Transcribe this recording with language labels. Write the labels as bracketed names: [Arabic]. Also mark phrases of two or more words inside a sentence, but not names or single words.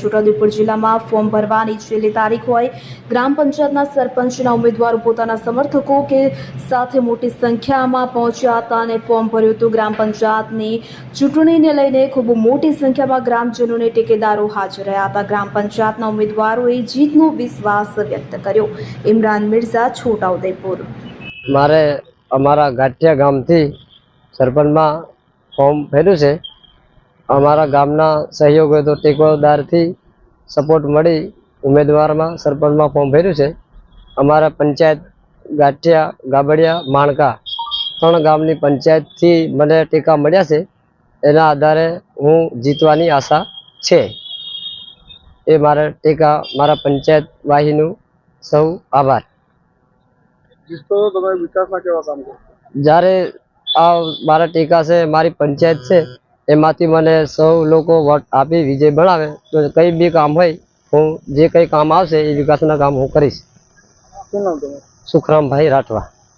[Gujarati] છોટાઉદેપુર જિલ્લામાં ફોર્મ ભરવાની છેલ્લી તારીખ હોય ગ્રામ પંચાયતના સરપંચના ઉમેદવારો પોતાના સમર્થકો કે સાથે મોટી સંખ્યામાં પહોંચ્યા હતા અને ફોર્મ ભર્યું હતું। ગ્રામ પંચાયતની ચૂંટણીને લઈને ખૂબ મોટી સંખ્યામાં ગ્રામજનોને ટેકેદારો હાજર રહ્યા હતા। ગ્રામ પંચાયતના ઉમેદવારોએ જીતનો વિશ્વાસ વ્યક્ત કર્યો। ઇમરાન मिर्जा छोटाउदेपुर મારે અમારા ઘાટિયા ગામ થી સરપંચ માં ફોર્મ ભર્યું છે। અમારા ગામના સહયોગ તો ટેકેદાર થી સપોર્ટ મળી ઉમેદવાર માં સરપંચ માં ફોર્મ ભર્યું છે। અમારા પંચાયત ઘાટિયા ગાબડિયા માણકા 3 ગામની પંચાયત થી મને ટેકા મળ્યા છે। એના આધારે હું જીતવાની આશા છે। એ મારા ટેકા મારા પંચાયત વાહીનુ સૌ આભાર। જ્યારે આ મારા ટેકા સે મારી પંચાયત સે એમાંથી મને 100 લોગ વોટ આપી વિજય બનાવે તો કઈ ભી કામ હોય હું જે કઈ કામ આવશે એ વિકાસના કામ હું કરીશ। सुखराम भाई राठवा।